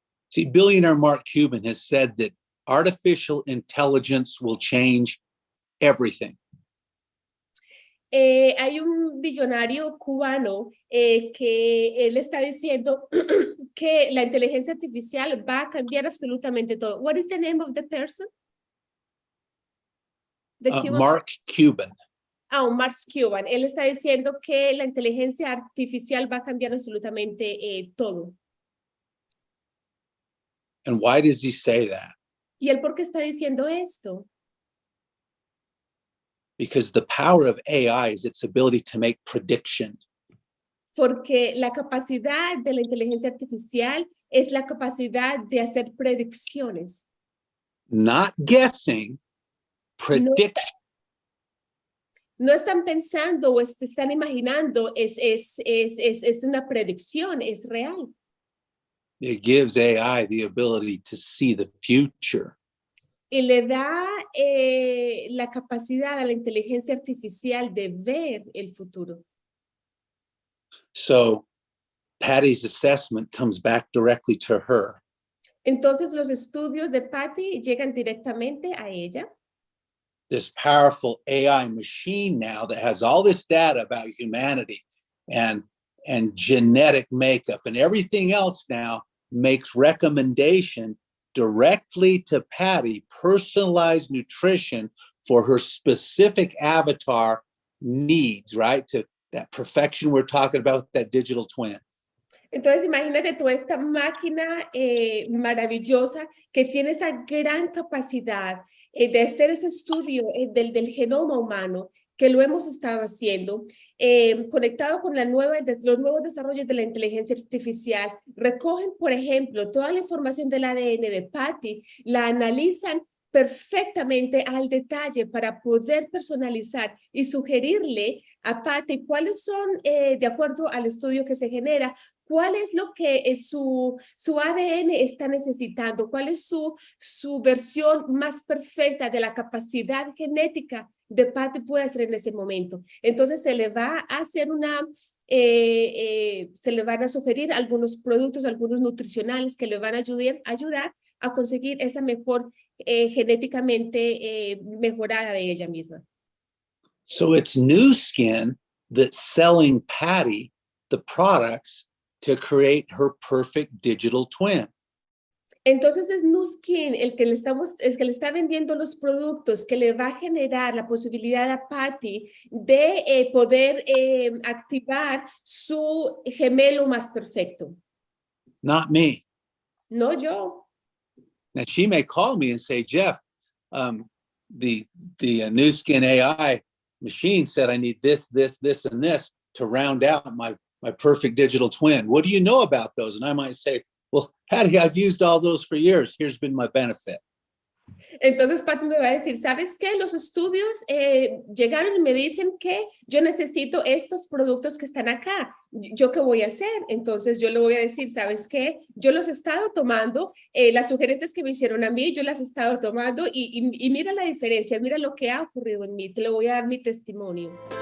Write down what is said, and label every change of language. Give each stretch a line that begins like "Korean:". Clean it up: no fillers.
English: See, billionaire Mark Cuban has said that artificial intelligence will change everything.
Spanish: Hay un billonario cubano que él está diciendo que la inteligencia artificial va a cambiar absolutamente todo.
English: What is the name of the person? Mark Cuban. Mark Cuban.
Spanish: Él está diciendo que la inteligencia artificial va a cambiar absolutamente todo.
English: And why does he say that?
Spanish: ¿Y él por qué está diciendo esto?
English: Because the power of AI is its ability to make prediction.
Spanish: Porque la capacidad de la inteligencia artificial es la capacidad de hacer predicciones.
English: Not guessing, prediction.
Spanish: No están pensando o están imaginando, es una predicción, es real.
English: It gives AI the ability to see the future.
Spanish: Y le da la capacidad a la inteligencia artificial de ver el futuro.
English: So Patty's assessment comes back directly to her.
Spanish: Entonces los estudios de Patty llegan directamente a ella.
English: This powerful AI machine now that has all this data about humanity and genetic makeup and everything else now makes recommendation directly to Patty, personalized nutrition for her specific avatar needs, right? To that perfection we're talking about, that digital twin.
Spanish: Entonces, imagínate toda esta máquina maravillosa que tiene esa gran capacidad de hacer ese estudio del genoma humano que lo hemos estado haciendo, conectado con los nuevos desarrollos de la inteligencia artificial, recogen, por ejemplo, toda la información del ADN de Patty, la analizan perfectamente al detalle para poder personalizar y sugerirle a Patty cuáles son, de acuerdo al estudio que se genera, cuál es lo que su ADN está necesitando, cuál es su versión más perfecta de la capacidad genética de Patty puede hacer en ese momento. Entonces se le va a hacer se le van a sugerir algunos productos, algunos nutricionales que le van a ayudar a conseguir esa mejor genéticamente mejorada de ella misma.
English: So it's New Skin that's selling Patty the products to create her perfect digital twin.
Spanish: Entonces es Nu Skin el que le está vendiendo los productos que le va a generar la posibilidad a Patty de poder activar su gemelo más perfecto.
English: Not me.
Spanish: No yo.
English: Now she may call me and say, Jeff, the New Skin AI machine said I need this, and this to round out my perfect digital twin. What do you know about those? And I might say, well, Patty, I've used all those for years. Here's been my benefit.
Spanish: Entonces Patty me va a decir, ¿sabes qué? Los estudios llegaron y me dicen que yo necesito estos productos que están acá. ¿Yo qué voy a hacer? Entonces yo le voy a decir, ¿sabes qué? Yo los he estado tomando, las sugerencias que me hicieron a mí, yo las he estado tomando y mira la diferencia, mira lo que ha ocurrido en mí. Te lo voy a dar mi testimonio.